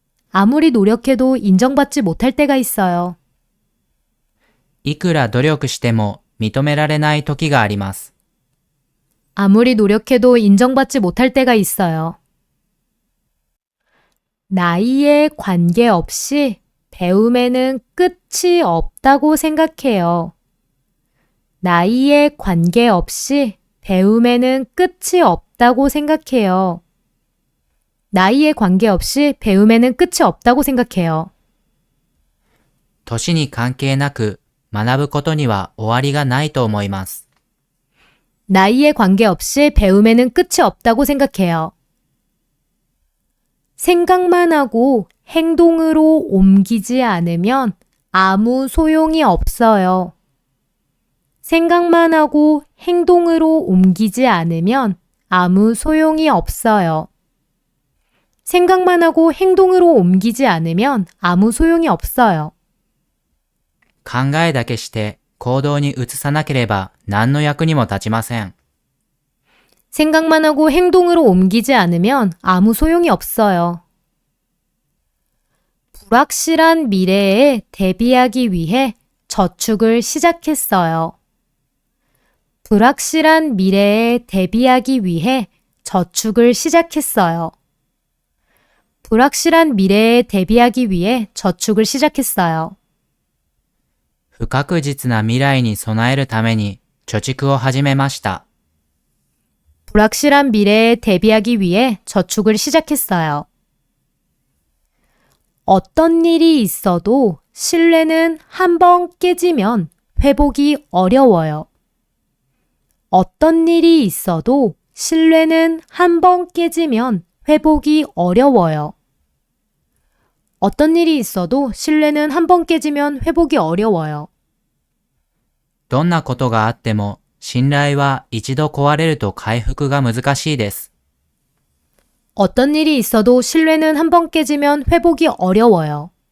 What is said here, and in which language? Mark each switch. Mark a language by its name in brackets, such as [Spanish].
[Korean] 아무리 노력해도 인정받지 못할 때가 있어요. [Japanese] いくら努力しても認められない時があります。 [Korean] 아무리 노력해도 인정받지 못할 때가 있어요. 나이에 관계없이 배움에는 끝이 없다고 생각해요. 나이에 관계없이 배움에는 끝이 없다고 생각해요. 나이에 관계없이 배움에는 끝이 없다고 생각해요. [Japanese] 年に関係なく学ぶことには終わりがないと思います。 [Korean] 나이에 관계없이 배움에는 끝이 없다고 생각해요. 생각만 하고 행동으로 옮기지 않으면 아무 소용이 없어요. 생각만 하고 행동으로 옮기지 않으면 아무 소용이 없어요. 생각만 하고 행동으로 옮기지 않으면 아무 소용이 없어요. [Japanese] 考えだけして行動に移さなければ何の役にも立ちません。 [Korean] 생각만 하고 행동으로 옮기지 않으면 아무 소용이 없어요. 불확실한 미래에 대비하기 위해 저축을 시작했어요. 불확실한 미래에 대비하기 위해 저축을 시작했어요. 불확실한 미래에 대비하기 위해 저축을 시작했어요. [Japanese] 不確実な未来に備えるために貯蓄を始めました。 [Korean] 불확실한 미래에 대비하기 위해 저축을 시작했어요. 어떤 일이 있어도 신뢰는 한 번 깨지면 회복이 어려워요. 어떤 일이 있어도 신뢰는 한 번 깨지면 회복이 어려워요. 어떤 일이 있어도 신뢰는 한 번 깨지면 회복이 어려워요. [Japanese] どんなことがあっても信頼は一度壊れると回復が難しいです。 [Korean] 어떤 일이 있어도 신뢰는 한 번 깨지면 회복이 어려워요.